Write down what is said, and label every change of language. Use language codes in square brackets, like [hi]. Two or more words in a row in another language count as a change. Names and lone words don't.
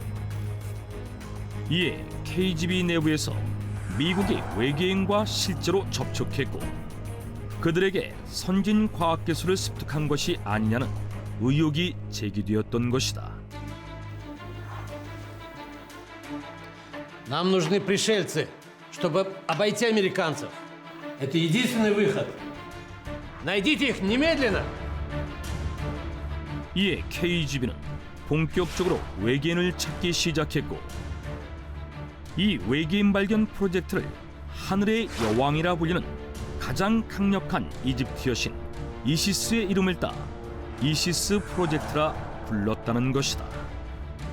[ko] 이에 KGB 내부에서 미국이 외계인과 실제로 접촉했고 그들에게 선진 과학기술을 습득한 것이 아니냐는 의혹이 제기되었던 것이다. [ru] Нам нужны пришельцы, чтобы обойти американцев. Это единственный выход. Найдите их немедленно. [ko] 이에 KGB는 본격적으로 외계인을 찾기 시작했고, 이 외계인 발견 프로젝트를 하늘의 여왕이라 불리는 가장 강력한 이집트 여신 이시스의 이름을 따 이시스 프로젝트라 불렀다는 것이다.